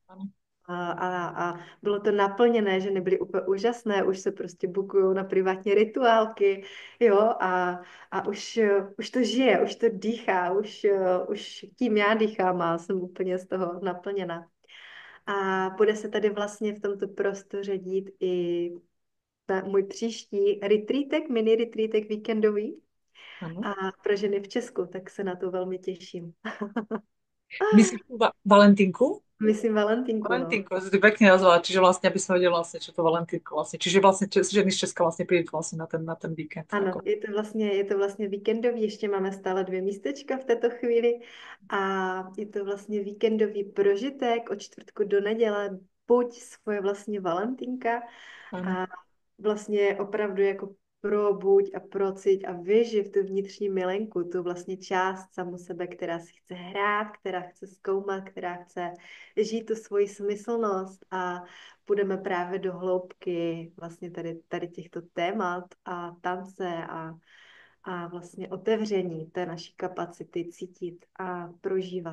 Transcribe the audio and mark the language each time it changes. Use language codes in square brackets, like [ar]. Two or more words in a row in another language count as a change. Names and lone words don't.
[cs] A bylo to naplněné, že nebyly úplně úžasné, už se prostě bukují na privátní rituálky, jo, a už to žije, už to dýchá, už tím já dýchám a jsem úplně z toho naplněna. A bude se tady vlastně v tomto prostoře dít i můj příští retreatek, mini retreatek víkendový [sk] Áno. [cs] a pro ženy v Česku, tak se na to velmi těším. [sk] Myslíš tú Valentinku? [cs] Myslím Valentinku, no. [sk] Valentínko, si to pekne nazvala, čiže vlastne, aby sme vedeli vlastne, čo to Valentínko vlastne. Čiže vlastne ženy z Česka vlastne prídu vlastne na ten víkend. [cs] Ano, [sk] Ako. [cs] je to vlastně víkendový, ještě máme stále 2 místečka v této chvíli a je to vlastně víkendový prožitek od čtvrtku do neděle, buď svoje vlastně Valentínka [sk] Áno, [cs] a vlastně opravdu jako probuď a procit a vyživ tu vnitřní milenku, tu vlastně část samu sebe, která si chce hrát, která chce zkoumat, která chce žít tu svoji smyslnost a půjdeme právě do hloubky vlastně tady těchto témat a tance a vlastně otevření té naší kapacity cítit a prožívat.